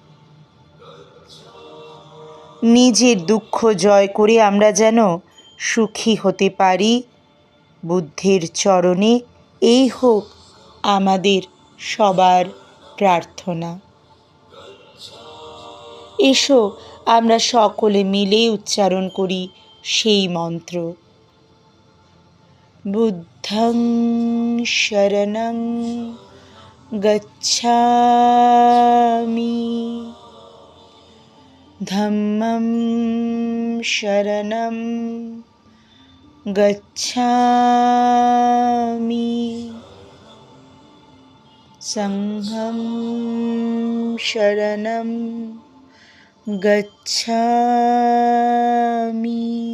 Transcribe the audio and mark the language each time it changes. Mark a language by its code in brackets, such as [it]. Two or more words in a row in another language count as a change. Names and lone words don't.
[bn] নিজের দুঃখ জয় করে আমরা যেন সুখী হতে পারি বুদ্ধের চরণে, এই হোক আমাদের সবার প্রার্থনা। এসো আমরা সকলে মিলে উচ্চারণ করি সেই মন্ত্র। [pi] বুদ্ধং শরণং গচ্ছামি ধম্মং শরণং গচ্ছামি সংঘং শরণং গচ্ছামি।